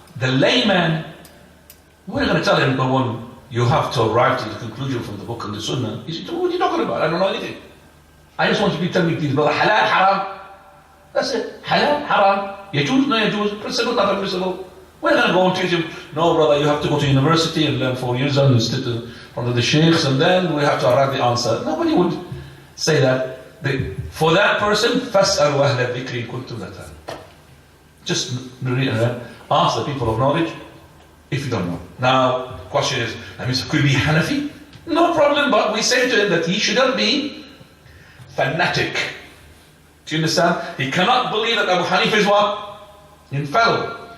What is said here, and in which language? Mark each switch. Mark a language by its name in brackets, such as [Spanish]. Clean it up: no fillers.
[English] The layman, we're going to tell him, no one, you have to arrive to the conclusion from the book and the sunnah. He said, what are you talking about? I don't know anything. I just want you to tell me, please, brother, halal, haram. That's it. Halal, haram. Yajuz, no yajuz. Principle, not permissible. We're going to go and teach him, no, brother, you have to go to university and learn 4 years and sit in front of the sheikhs, and then we have to arrive the answer. Nobody would say that. For that person, [Arabic] فَاسْأَلُوا أَهْلَ الذِّكْرِ كُنْتُمْ لَا تَعْلَمُونَ. [English] Just ask the people of knowledge if you don't know. Now, question is, that means could he be Hanafi? No problem, but we say to him that he shouldn't be fanatic. Do you understand? He cannot believe that Abu Hanifa is what? Infallible.